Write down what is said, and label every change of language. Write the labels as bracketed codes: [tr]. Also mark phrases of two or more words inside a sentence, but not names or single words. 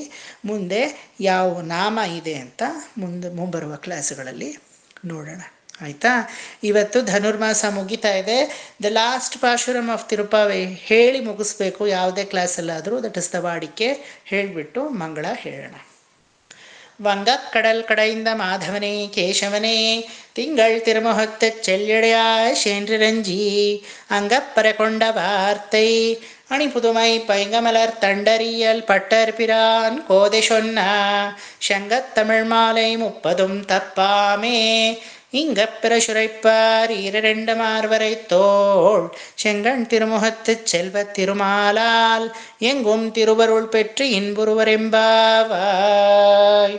[kn] ಮುಂದೆ ಯಾವ ನಾಮ ಇದೆ ಅಂತ ಮುಂಬರುವ ಕ್ಲಾಸುಗಳಲ್ಲಿ ನೋಡೋಣ. ಆಯಿತಾ? ಇವತ್ತು ಧನುರ್ಮಾಸ ಮುಗಿತಾ ಇದೆ. [en] the last pasuram of Tiruppavai [kn] ಹೇಳಿ ಮುಗಿಸ್ಬೇಕು ಯಾವುದೇ ಕ್ಲಾಸಲ್ಲಾದರೂ. [en] that is the [kn] ವಾಡಿಕೆ. ಹೇಳಿಬಿಟ್ಟು ಮಂಗಳ ಹೇಳೋಣ. [ta] வங்கக்கடல் கடைந்த மாதவனே கேசவனே திங்கள் திருமுகத்து செல்லிடையாய் சென்றிரஞ்சி அங்கப்பறை கொண்ட வார்த்தை அணிபுதுமை பைங்கமலர் தண்டறியல் பட்டர் பிரான் கோதை சொன்ன சங்கத்தமிழ் மாலை 30 தப்பாமே இங்கப்பிற சுரைப்பார் 2 மார்வரை தோள் செங்கண் திருமுகத்து செல்வ திருமாலால் எங்கும் திருவருள் பெற்று இன்புருவரெம்பாவாய்.